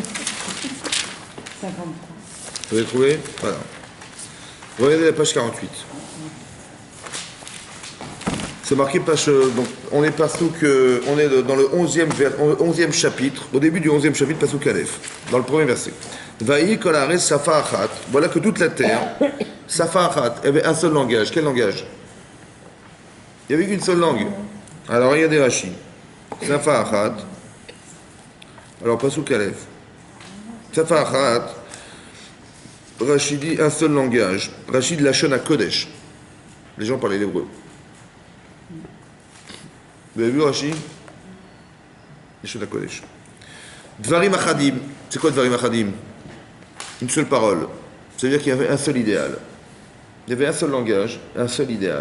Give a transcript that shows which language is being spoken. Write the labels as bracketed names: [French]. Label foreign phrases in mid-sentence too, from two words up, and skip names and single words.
[French] 53. Vous avez trouvé? Voilà. Regardez la page 48. C'est marqué page. Donc, on est on est dans le 11e chapitre, au début du 11e chapitre, [Hebrew] פסוק אלף, [French] dans le premier verset. [Hebrew] ויהי כל הארץ שפה אחת. [French] Voilà que toute la terre, [Hebrew] שפה אחת, [French] il y avait un seul langage. Quel langage? Il n'y avait qu'une seule langue. Alors, regardez Rashi. [Hebrew] שפה אחת. [French] Alors, [Hebrew] פסוק אלף. שפה אחת. [French] Rashi dit un seul langage. Rashi dit [Hebrew] לשון הקודש. [French] Les gens parlaient l'hébreu. Vous avez vu Rashi? [Hebrew] לשון הקודש. דברים אחדים. [French] C'est quoi [Hebrew] דברים אחדים? [French] Une seule parole. Ça veut dire qu'il y avait un seul idéal. Il y avait un seul langage, un seul idéal.